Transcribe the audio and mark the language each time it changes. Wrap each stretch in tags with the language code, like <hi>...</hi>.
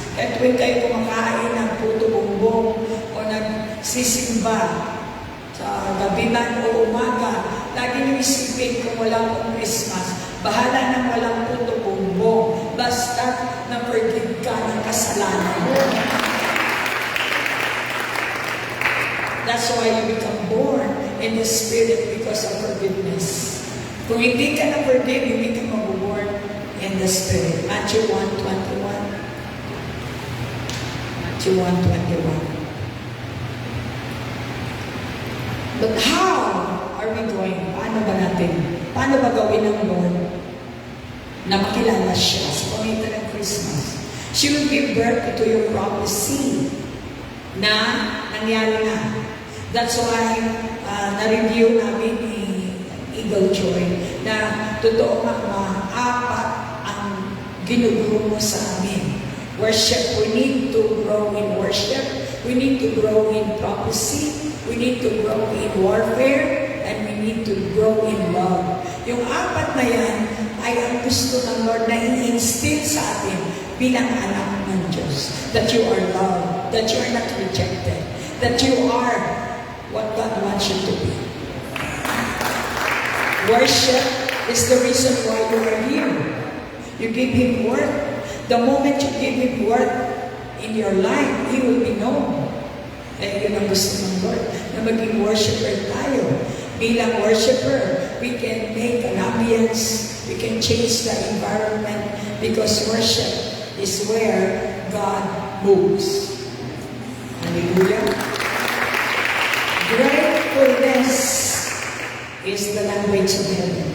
<tl>At when kayo kumakain ng puto bumbong o nagsisimba sa gabi man o umaga, lagi niyo isipin kung walang Christmas. Bahala nang walang puto bumbong. Basta na-forgive ka ng kasalanan mo.</tl> <en>That's why you become born in the Spirit because of forgiveness.</en> <tl>Kung hindi ka na-forgive, hindi ka mag-born</tl> <en>in the Spirit. Matthew 1:21. Matthew 1:21. But how are we going?</en> <tl>Paano ba gawin ng Lord na makilala siya sa pamitan ng Christmas?</tl> <en>She will give birth to your prophecy</en> <tl>na nangyari na.</tl> <en>That's why</en> <tl>na-review namin ni Eagle Joy na totoo nga apat ang ginuguro mo sa amin.</tl> <en>Worship, we need to grow in worship. We need to grow in prophecy. We need to grow in warfare. And we need to grow in love.</en> <tl>Yung apat na yan ay ang gusto ng Lord na i-instill sa atin bilang anak ng Diyos.</tl> <en>That you are loved. That you are not rejected. That you are what God wants you to be. Worship is the reason why you are here. You give Him worth. The moment you give Him worth in your life, He will be known.</en> <tl>And yun ang gusto ng Lord, na maging worshiper tayo. Bilang worshiper,</tl> <en>we can make an ambience, we can change the environment, because worship is where God moves. Hallelujah. Gratefulness is the language of heaven.</en>